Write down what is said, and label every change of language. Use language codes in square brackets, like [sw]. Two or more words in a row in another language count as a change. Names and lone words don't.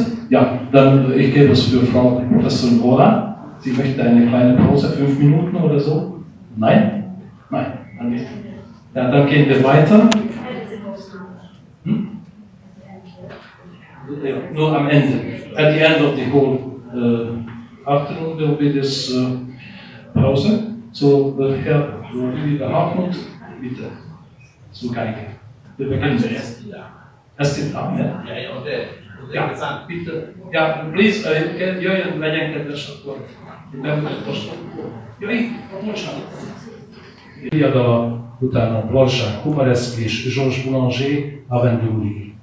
[de] Ja, dann ich gebe es für Frau Professorin Oláh. Sie möchte eine kleine Pause, 5 Minuten oder so? Nein? Nein, dann nicht. Ja, dann gehen wir weiter. Ja, nur am Ende. [en] At the end of the whole afternoon there will be this pause. [de] So, Herr Hartmut, bitte. Zu Geige. Wir beginnen zuerst. Erst den Arm, ja? Ja, bitte. Ja, please, [hu] jöjjön, legyen kedves akkor. Jöjj, bocsánat. Riadala, utána Balzsák, Kumareszki és Georges Boulanger, Avendúri.